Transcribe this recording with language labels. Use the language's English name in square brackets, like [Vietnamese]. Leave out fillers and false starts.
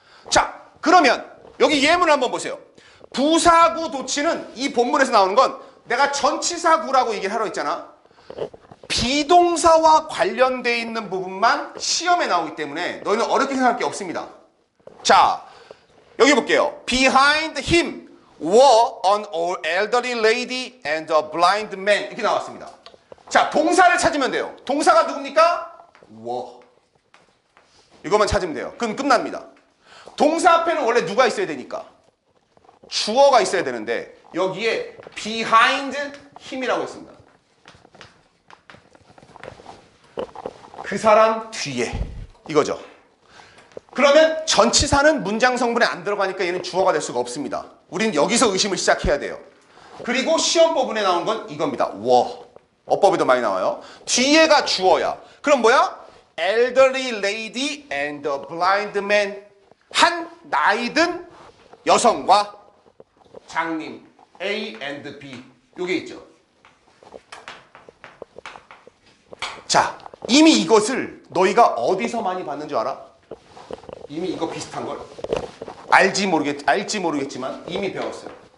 [Korean] 자, 그러면 여기 예문을 한번 보세요. 부사구 도치는 이 본문에서 나오는 건 내가 전치사구라고 얘기를 하러 했잖아. 비동사와 관련돼 있는 부분만 시험에 나오기 때문에 너희는 어렵게 생각할 게 없습니다. 자, 여기 볼게요. [English] Behind him were an elderly lady and a blind man. [Korean] 이렇게 나왔습니다. 자, 동사를 찾으면 돼요. 동사가 누굽니까? were. 이것만 찾으면 돼요. 그럼 끝납니다. 동사 앞에는 원래 누가 있어야 되니까? 주어가 있어야 되는데 여기에 behind him 이라고 했습니다. 그 사람 뒤에 이거죠. 그러면 전치사는 문장 성분에 안 들어가니까 얘는 주어가 될 수가 없습니다. 우린 여기서 의심을 시작해야 돼요. 그리고 시험 부분에 나온 건 이겁니다. were. 어법에도 많이 나와요. 뒤에가 주어야. 그럼 뭐야? [English] elderly lady and a blind man. [Korean] 한 나이든 여성과 장님 A and B. 요게 있죠. 자, 이미 이것을 너희가 어디서 많이 봤는 줄 알아? 이미 이거 비슷한 걸 알지 모르겠지만 이미 배웠어요.